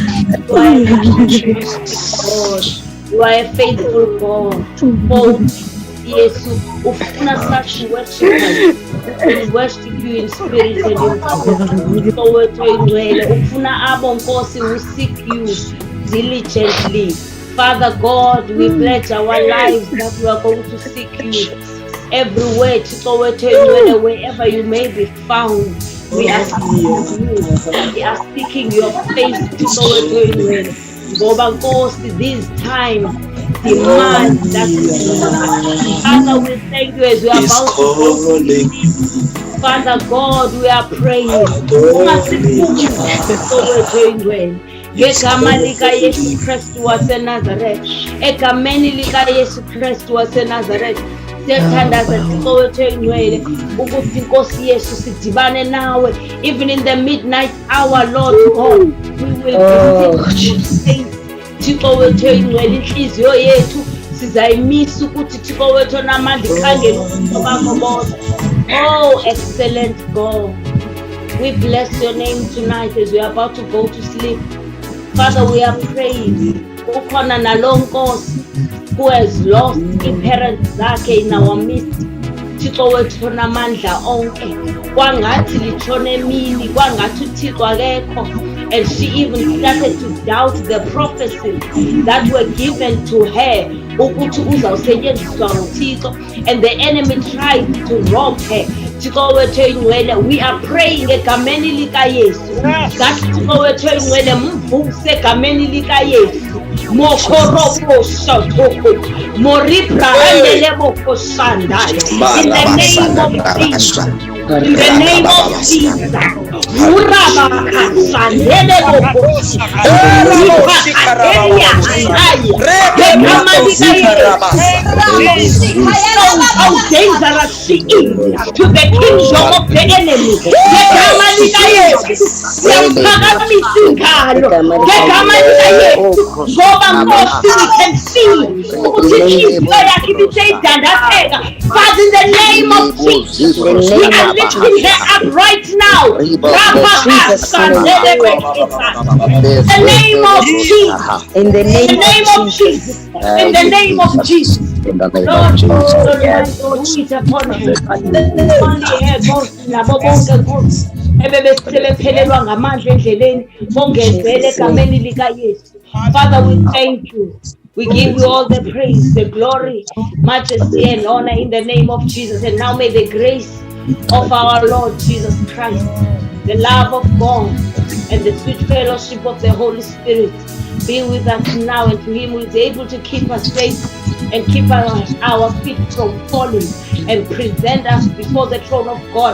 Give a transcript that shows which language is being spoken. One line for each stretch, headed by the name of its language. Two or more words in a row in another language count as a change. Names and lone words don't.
English: You are a faithful God.
Xhosa: Oh Yesu ufuna
English: such worship. We worship you in spirit and in truth.
Xhosa: Thixo wethu ingcwele ufuna abo Nkosi
English: who seek you diligently. Father God, we pledge our lives that we are going to seek you everywhere, wherever you may be found. We are seeking you. We are seeking your face,
Xhosa: Ngoba Nkosi,
English: this time demand that we do. Father, we thank you as we are about to go to sleep. Father God, we are praying.
Xhosa: Ngegama lika Yesu Kristu waseNazaretha, egameni lika Yesu Kristu waseNazaretha, siyathandaza Thixo wethu engcwele ukuthi Nkosi Yesu sidibane nawe
English: even in the midnight hour, Lord God. We will visit
Xhosa: Thixo wethu engcwele, inhliziyo yethu sizayimisa ukuthi Thixo wethu namandla ikhangele ubuso bakho bodwa.
English: Oh, excellent God, we bless your name tonight as we are about to go to sleep. Father, we are praying
Xhosa: ukhona nalonkosi
English: who has lost
Xhosa: i-parents zakhe
English: in our midst.
Xhosa: Thixo wethu namandla onke, kwangathi litshone emini, kwangathi uThixo akekho,
English: and she even started to doubt the prophecies that were given to her
Xhosa: ukuthi uzawusetyenziswa nguThixo,
English: and the enemy tried to rob her.
Xhosa: Thixo wethu oyingcwele,
English: we are praying
Xhosa: egameni likaYesu,
English: that
Xhosa: Thixo wethu oyingcwele mvuse egameni likaYesu. Mokoropo shotoko, moribra andele boko shandaya.
English: In the name of Jesus, in the name of Jesus, muraba kashandele boko how dangerous she is to the kingdom of the enemy.
Xhosa: Ngoba Nkosi,
English: we can see
Xhosa: ukuthi inhliziyo yakhe ibiseyidandazeka.
English: But in the name of Jesus, we are lifting her up right now. In the name of Jesus. In the name of Jesus. In the name of Jesus. In the name of Jesus. Only her ghost
Xhosa: nabo bonke ghost ebebesebephelelwa ngamandla endleleni bongezele egameni likaYesu.
English: Father, we thank you. We give you all the praise, the glory, majesty, and honor in the name of Jesus. And now may the grace of our Lord Jesus Christ, the love of God, and the sweet fellowship of the Holy Spirit be with us now, and to him who is able to keep us safe and keep our feet from falling and present us before the throne of God.